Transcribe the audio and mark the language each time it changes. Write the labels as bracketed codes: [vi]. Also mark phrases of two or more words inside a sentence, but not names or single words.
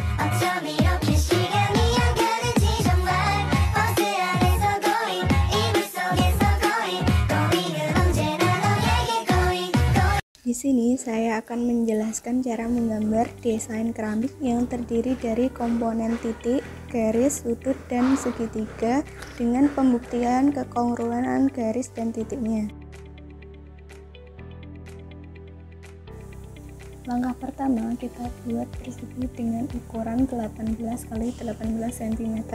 [ko] 어쩜 이렇게 시간이 안 가는지 정말 버스 안에서 고잉 이불 속에서 고잉 고잉은 언제나 너에게 [en] going going. [id] Di sini saya akan menjelaskan cara menggambar desain keramik yang terdiri dari komponen titik, garis, sudut, dan segitiga dengan pembuktian kekongruan garis dan titiknya. Langkah pertama, kita buat persegi dengan ukuran 18 x 18 cm.